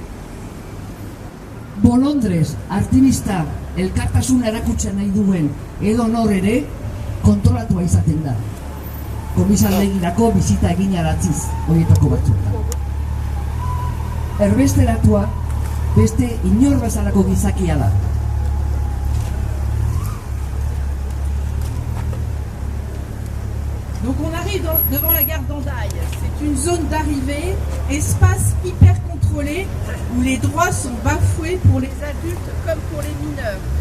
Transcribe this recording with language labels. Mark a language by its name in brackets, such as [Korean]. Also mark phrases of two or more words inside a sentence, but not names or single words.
[Basque] Bolondrez, aktivista, elkartasuna erakutzen nahi duen edo nor ere, kontrolatua izaten da. Komisaldegirako bizita egin aratziz, horietako batzuetan. Erbesteratua beste inor bezalako gizakia da. [French] Donc on arrive devant la gare d'Hendaye. C'est une zone d'arrivée, espace hyper contrôlé où les droits sont bafoués pour les adultes comme pour les mineurs.